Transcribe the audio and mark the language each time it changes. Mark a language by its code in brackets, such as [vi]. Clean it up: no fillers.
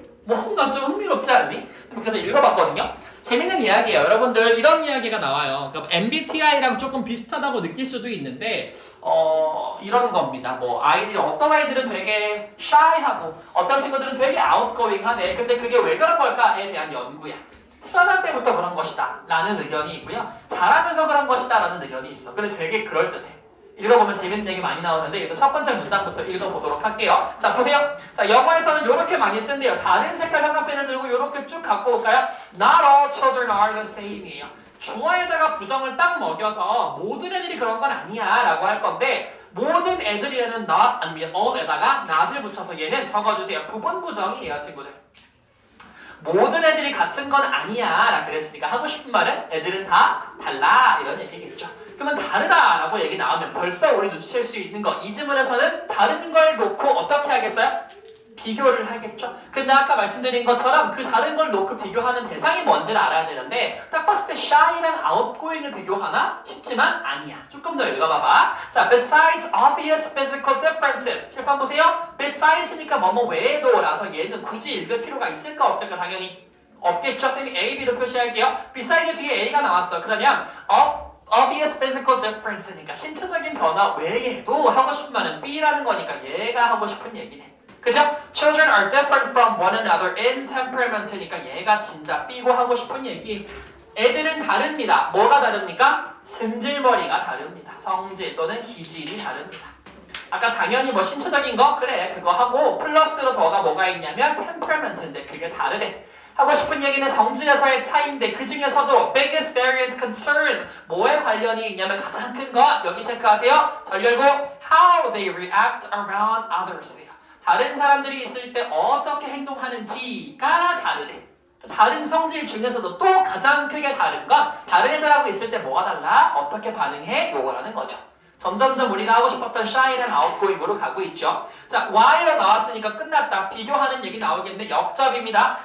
[ko] 뭔가 좀 흥미롭지 않니? 그래서 읽어봤거든요 재밌는 이야기예요 여러분들 이런 이야기가 나와요 그러니까 MBTI랑 조금 비슷하다고 느낄 수도 있는데 이런 겁니다 뭐 아이들이 어떤 아이들은 되게 shy하고 어떤 친구들은 되게 outgoing하네 근데 그게 왜 그런 걸까에 대한 연구야 태어날 때부터 그런 것이다 라는 의견이 있고요 자라면서 그런 것이다 라는 의견이 있어 그래 되게 그럴듯해 읽어보면 재밌는 얘기 많이 나오는데 일단 첫 번째 문단부터 읽어보도록 할게요. 자 보세요. 자 영어에서는 이렇게 많이 쓴대요. 다른 색깔 형광펜을 들고 이렇게 쭉 갖고 올까요? [en] Not all children are the same이에요. [ko] 주어에다가 부정을 딱 먹여서 모든 애들이 그런 건 아니야 라고 할 건데 모든 애들이라는 not 아니면 all에다가 not을 붙여서 얘는 적어주세요. 부분 부정이에요 친구들. 모든 애들이 같은 건 아니야 라 그랬으니까 하고 싶은 말은 애들은 다 달라 이런 얘기겠죠. 그러면 다르다라고 얘기 나오면 벌써 우리 눈치챌 수 있는 거 이 지문에서는 다른 걸 놓고 어떻게 하겠어요? 비교를 하겠죠. 근데 아까 말씀드린 것처럼 그 다른 걸 놓고 비교하는 대상이 뭔지를 알아야 되는데 딱 봤을 때 shy랑 outgoing을 비교하나 싶지만 아니야. 조금 더 읽어봐봐. [en] 자, besides obvious physical differences. [ko] 칠판 보세요. beside스니까 뭐뭐 외에도 라서 얘는 굳이 읽을 필요가 있을까 없을까 당연히 없겠죠. 쌤이 A, B로 표시할게요. beside 뒤에 A가 나왔어. 그러면 [en] obvious physical difference [ko] 니까 신체적인 변화 외에도 하고 싶은 말은 B라는 거니까 얘가 하고 싶은 얘기네. 그죠? [en] Children are different from one another in temperament니까 [ko] 얘가 진짜 B고 하고 싶은 얘기. 애들은 다릅니다. 뭐가 다릅니까? 승질머리가 다릅니다. 성질 또는 기질이 다릅니다. 아까 당연히 뭐 신체적인 거? 그래 그거 하고 플러스로 더가 뭐가 있냐면 temperament인데 그게 다르대. 하고 싶은 얘기는 성질에서의 차이인데 그 중에서도 [en] biggest variance concern [ko] 뭐에 관련이 있냐면 가장 큰 거 여기 체크하세요. 잘 열고 [en] how they react around others예요. [ko] 다른 사람들이 있을 때 어떻게 행동하는지가 다르대. 다른 성질 중에서도 또 가장 크게 다른 건 다른 애들하고 있을 때 뭐가 달라? 어떻게 반응해? 요거라는 거죠. 점점점 우리가 하고 싶었던 shy랑 outgoing으로 가고 있죠. 자, while 나왔으니까 끝났다. 비교하는 얘기 나오겠네. 역접입니다.